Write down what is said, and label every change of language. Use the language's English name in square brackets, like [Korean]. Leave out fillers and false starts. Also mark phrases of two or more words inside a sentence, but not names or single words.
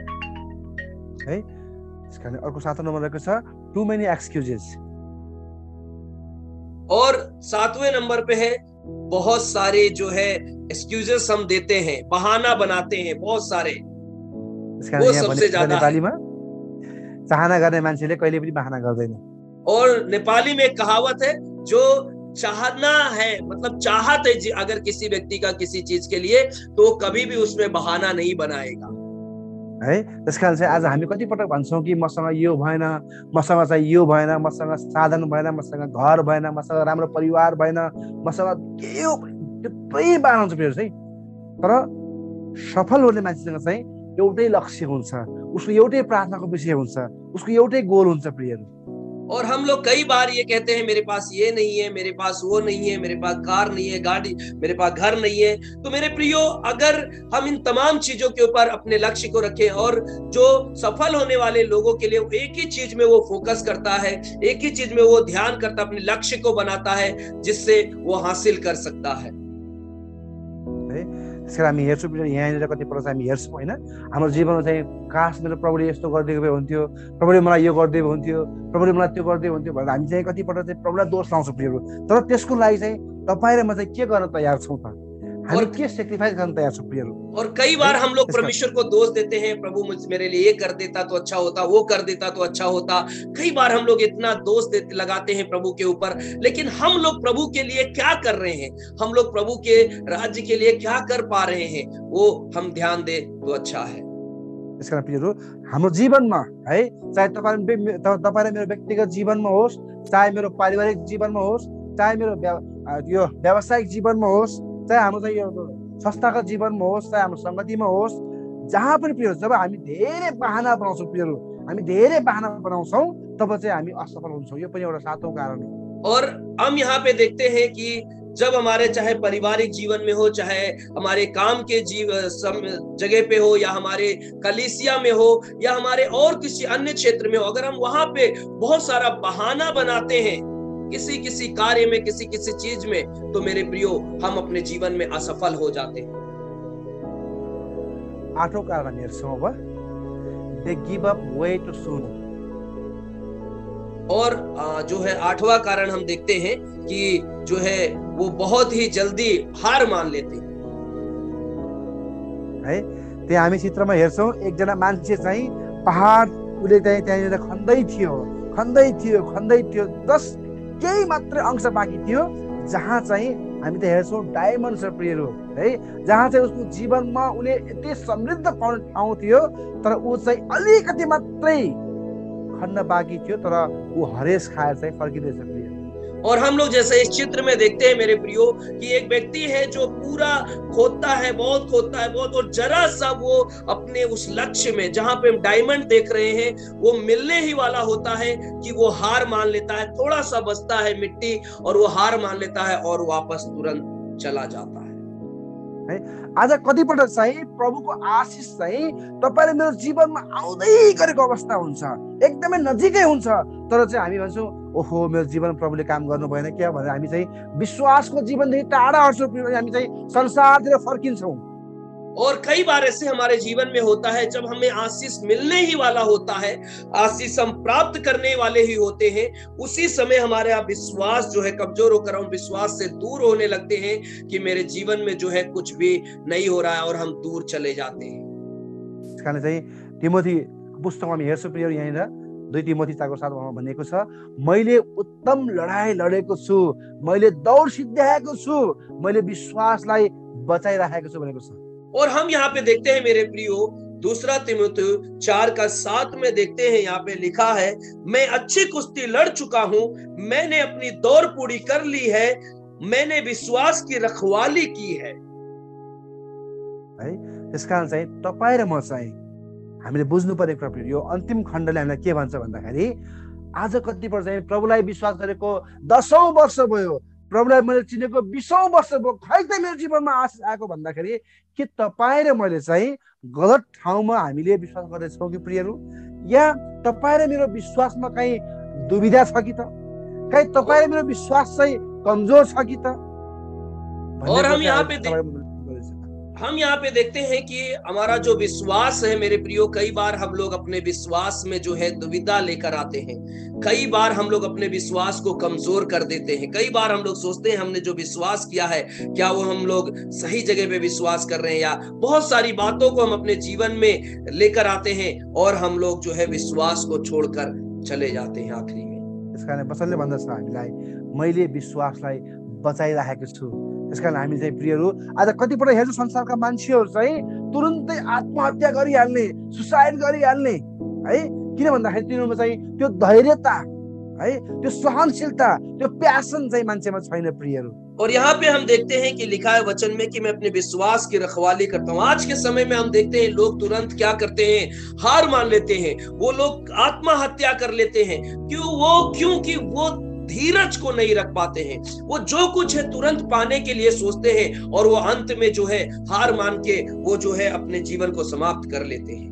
[Nepali] है इसकारण अर्को 7 नम्बर रहेको छ [English] too many excuses. [Hindi] और 7वें नंबर पे है बहुत सारे जो है एक्सक्यूजेस हम देते हैं, बहाना बनाते हैं बहुत सारे, वो सबसे ज्यादा [Nepali] नेपालीमा चाहना गर्ने मान्छेले कहिले पनि बहाना गर्दैन। [Hindi] और नेपाली में एक कहावत है, जो चाहना है मतलब चाहत है अगर किसी व्यक्ति का किसी चीज के लिए, तो कभी भी उसमें बहाना नहीं बनाएगा है। [Nepali] त्यसकारण चाहिँ आज हामी कति पटक भन्छौँ कि मसँग यो भएन, मसँग चाहिँ यो भएन, मसँग साधन भएन, मसँग घर भएन, मसँग राम्रो परिवार भएन, मसँग के हो, थुप्रै बहाना हुन्छ प्रियहरू चाहिँ। तर सफल हुने मान्छेसँग चाहिँ एउटै लक्ष्य हुन्छ, उसको एउटै प्रार्थनाको विषय हुन्छ, उसको एउटै गोल हुन्छ प्रियहरू। [Hindi] और हम लोग कई बार ये कहते हैं, मेरे पास ये नहीं है, मेरे पास वो नहीं है, मेरे पास कार नहीं है, गाड़ी, मेरे पास घर नहीं है। तो मेरे प्रियो, अगर हम इन तमाम चीजों के ऊपर अपने लक्ष्य को रखें, और जो सफल होने वाले लोगों के लिए एक ही चीज में वो फोकस करता है, एक ही चीज में वो ध्यान करता, अपने लक्ष्य को बनाता है, जिससे वो हासिल कर सकता है। [Nepali] त्यसकारण हामी हेर्छौँ यहाँनिर कतिपल्ट हामी हेर्छौँ होइन, हाम्रो जीवनमा चाहिँ काश मेरो प्रभुले यस्तो गरिदिएको भए हुन्थ्यो, प्रभुले मलाई यो गरिदिएको हुन्थ्यो, प्रभुले मलाई त्यो गरिदिएको हुन्थ्यो भनेर हामी चाहिँ कतिपल्ट चाहिँ प्रभुलाई दोष लाउँछौँ प्रियहरू। तर त्यसको लागि चाहिँ तपाईँ र म चाहिँ के गर्न तयार छौँ त? हामी के सेक्रिफाइस गर्न तयार छौँ प्रियहरू। [Hindi] और कई बार हम लोग परमेश्वर को दोष देते हैं, प्रभु मुझ मेरे लिए ये कर देता तो अच्छा होता, वो कर देता तो अच्छा होता। कई बार हम लोग इतना दोष लगाते हैं प्रभु के ऊपर, लेकिन हम लोग प्रभु के लिए क्या कर रहे हैं, हम लोग प्रभु के राज्य के लिए क्या कर पा रहे हैं, वो हम ध्यान दे तो अच्छा है। [Nepali] त्यसकारण प्रियहरू, हाम्रो जीवनमा है, चाहे तपाईँ र मेरो व्यक्तिगत जीवनमा होस्, चाहे मेरो पारिवारिक जीवनमा होस्, चाहे मेरो यो व्यावसायिक जीवनमा होस्, चाहे हाम्रो चाहिँ यो संस्थागत जीवनमा होस्, चाहे हाम्रो संगतिमा होस्, जहाँ पनि प्रियहरू, जब हामी धेरै बहाना बनाउँछौँ प्रियहरू, हामी धेरै बहाना बनाउँछौँ, तब चाहिँ हामी असफल हुन्छौँ। यो पनि एउटा सातौं कारण हो। [Hindi] और हम यहाँ पे देखते हैं कि जब हमारे चाहे पारिवारिक जीवन में हो, चाहे हमारे काम के जगह पे हो, या हमारे कलीसिया में हो, या हमारे और किसी अन्य क्षेत्र में हो, अगर हम वहां पे बहुत सारा बहाना बनाते हैं किसी किसी कार्य में, किसी किसी चीज में, तो मेरे प्रियो हम अपने जीवन में असफल हो जाते हैं। [Nepali] आठौं कारण हेर्छौँ अब, [English] they give up way too soon। [Hindi] और जो है आठवां कारण हम देखते हैं कि जो है वो बहुत ही जल्दी हार मान लेते हैं है। [Nepali] त्यहाँ हामी चित्रमा हेर्छौँ, एकजना मान्छे चाहिँ पहाड उसले त्यहाँनिर खन्दै थियो, जस्ट केही मात्र अंश बाँकी थियो, जहाँ चाहिँ हामी त हेर्छौँ डायमन्ड छ प्रियहरू है, जहाँ चाहिँ उसको जीवनमा उसले यति समृद्ध पाउने ठाउँ थियो, तर ऊ चाहिँ अलिकति मात्रै खन्न बाँकी थियो, तर ऊ हरेस खाएर चाहिँ फर्किँदैछ प्रिय। [Hindi] और हम लोग जैसे इस चित्र में देखते हैं मेरे प्रियो कि एक व्यक्ति है जो पूरा खोदता है बहुत, और जरा सा वो अपने उस लक्ष्य में, जहां पे हम डायमंड देख रहे हैं, वो मिलने ही वाला होता है कि वो हार मान लेता है, थोड़ा सा बचता है मिट्टी और वो हार मान लेता है और वापस तुरंत चला जाता है। [Nepali] आज कतिपल्ट चाहिँ प्रभुको आशिष चाहिँ तपाईले मेरो जीवनमा आउँदै गरेको अवस्था हुन्छ, एकदमै नजिकै हुन्छ, तर चाहिँ हामी भन्छौँ ओहो मेरो जीवन प्रभुले काम गर्नु भएन क्या भनेर हामी चाहिँ विश्वासको जीवनदेखि टाढा हट्छौँ, हामी चाहिँ संसारतिर फर्किन्छौँ। [Hindi] और कई बार ऐसे हमारे जीवन में होता है, जब हमें आशीष मिलने ही वाला होता है, आशीष हम प्राप्त करने वाले ही होते हैं, उसी समय हमारे विश्वास जो है कमजोर होकर हम विश्वास से दूर होने लगते हैं कि मेरे जीवन में जो है कुछ भी नहीं हो रहा है, और हम दूर चले जाते हैं। [Nepali] त्यसकारण चाहिँ तिमोथी पुस्तकमा हामी हेर्छौँ प्रिय, यहाँनिर 2 तिमोथी 4:7 भनेको छ, मैले उत्तम लडाई लडेको छु, मैले दौड सिद्ध्याएको छु, मैले विश्वासलाई बचाइराखेको छु भनेको छ। [Hindi] और हम यहाँ पे देखते हैं मेरे प्रियो, 2 तिमोथी 4:7 में देखते हैं, यहाँ पे लिखा है, मैं अच्छी कुश्ती लड़ चुका हूं, मैंने अपनी दौड़ पूरी कर ली है, मैंने विश्वास की रखवाली की है। [Nepali] त्यसकारण चाहिँ तपाईँ र म चाहिँ हामीले बुझ्नु पर्ने कुरा यो अन्तिम खण्डले हामीलाई के भन्छ भन्दाखेरि, आज कतिपल्ट चाहिँ प्रभुलाई विश्वास गरेको 10औं वर्ष भयो, प्रभुलाई मैले चिनेको 20औं वर्ष भयो, खै त मेरो जीवनमा आशिष आएको भन्दाखेरि के तपाईँ र मैले चाहिँ गलत ठाउँमा हामीले विश्वास गर्दैछौँ कि प्रियहरू, या तपाईँ र मेरो विश्वासमा कहीँ दुविधा छ कि त, कहीँ तपाईँ र मेरो विश्वास चाहिँ कमजोर छ कि त। [Hindi] और हम यहाँ पे देखते हैं कि हमारा जो विश्वास है मेरे प्रियो, कई बार हम लोग अपने विश्वास में जो है दुविधा लेकर आते हैं, कई बार हम लोग अपने विश्वास को कमजोर कर देते हैं, कई बार हम लोग सोचते हैं हमने जो विश्वास किया है क्या वो हम लोग सही जगह पे विश्वास कर रहे हैं, या बहुत सारी बातों को हम अपने जीवन में लेकर आते हैं और हम लोग जो है विश्वास को छोड़कर चले जाते हैं आखिरी में। [Nepali] त्यसकारण वचनले भन्दछ हामीलाई, मैले विश्वासलाई बचाइराखेको छु। त्यसकारण हामी चाहिँ प्रियहरू आज कतिपल्ट हेर्छौँ संसारका मान्छेहरू चाहिँ तुरुन्तै आत्महत्या गरिहाल्ने, सुसाइड गरिहाल्ने है, किन भन्दाखेरि तिनीहरूमा चाहिँ त्यो धैर्यता है, त्यो सहनशीलता, त्यो प्यासन चाहिँ मान्छेमा छैन प्रियहरू। [Hindi] और यहाँ पे हम देखते हैं कि लिखा है वचन में कि मैं अपने विश्वास की रखवाली करता हूँ। आज के समय में हम देखते हैं लोग तुरंत क्या करते हैं, हार मान लेते हैं, वो लोग आत्महत्या कर लेते हैं। क्योंकि वो धीरज को नहीं रख पाते हैं, वो जो कुछ है तुरंत पाने के लिए सोचते हैं, और वो अंत में जो है हार मान के वो जो है अपने जीवन को समाप्त कर लेते हैं।